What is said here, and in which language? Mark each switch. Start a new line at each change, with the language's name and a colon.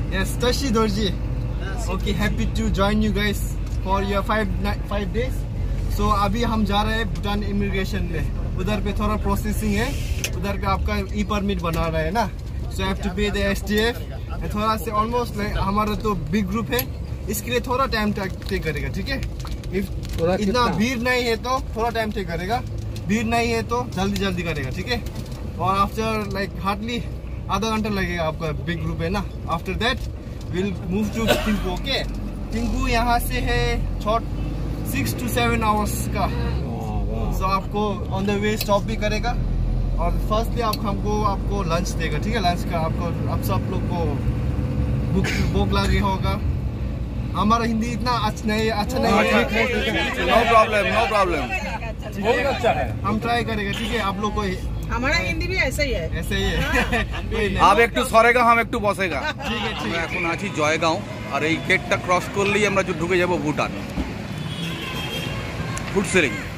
English: Yes, Tashi Dorji. Okay, happy to join you guys for your 5 days.
Hindi: सो अभी हम जा रहे हैं भूटान इमिग्रेशन में। उधर पे थोड़ा प्रोसेसिंग है, उधर पे आपका ई परमिट बना रहा है ना,
English: So have to pay the STF।
Hindi: थोड़ा से ऑलमोस्ट हमारा तो बिग ग्रुप है, इसके लिए थोड़ा टाइम टेक करेगा, ठीक है। इतना भीड़ नहीं है तो थोड़ा टाइम टेक करेगा, भीड़ नहीं है तो जल्दी करेगा, ठीक है। और आफ्टर लाइक हार्डली आधा घंटा लगेगा, आपका बिग ग्रुप है ना।
English: After that will move to Thimphu.
Hindi: Okay, Thimphu यहाँ से है 6 to 7 आवर्स का। सो आपको ऑन द वे स्टॉप भी करेगा और फर्स्टली आपको लंच देगा, ठीक है। लंच का आप सब लोग को भूख लगी होगा। हमारा हिंदी इतना अच्छा नहीं है।
English: no problem
Hindi: बहुत अच्छा है, हम ट्राई करेंगे, ठीक है। आप लोग को हमारा हिंदी भी ऐसे ही है। आप একটু সরেগা हम একটু বসেগা।
Bangla: ঠিক আছে, আমরা এখন আছি জয়গাঁও, আর এই গেটটা ক্রস করলেই আমরা ঢুকে যাব ভুটান ফুটসেরিং।